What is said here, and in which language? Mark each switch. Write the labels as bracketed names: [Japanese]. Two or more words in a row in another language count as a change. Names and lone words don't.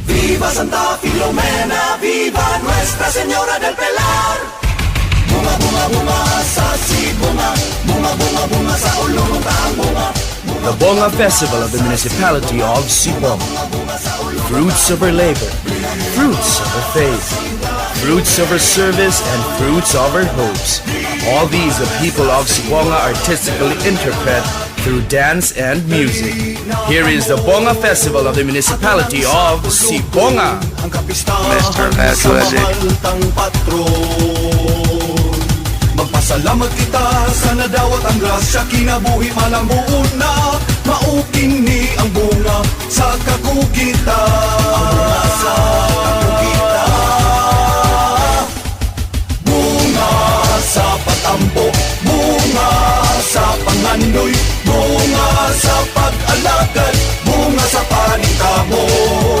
[Spanish] Viva Santa Filomena, viva Nuestra Señora del Pilar. [Cebuano] Bunga, bunga, bunga sa sibunga, bunga, bunga, bunga sa ululuntang bunga. [English] The Bonga Festival of the municipality of Sibonga. Fruits of our labor, fruits of our faith, fruits of our service, and fruits of our hopes. All these the people of Sibonga artistically interpret through dance and music. Here is the Bonga Festival of the municipality of Sibonga. Mr. Athletic. [Cebuano] Magpasalamat kita sa nadawat ang grasya, kinabuhi malambuon na maukin ni ang bunga sa kakugitan. Bunga sa patampo, bunga sa panganoy, bunga sa pag-alagad, bunga sa paningkamot.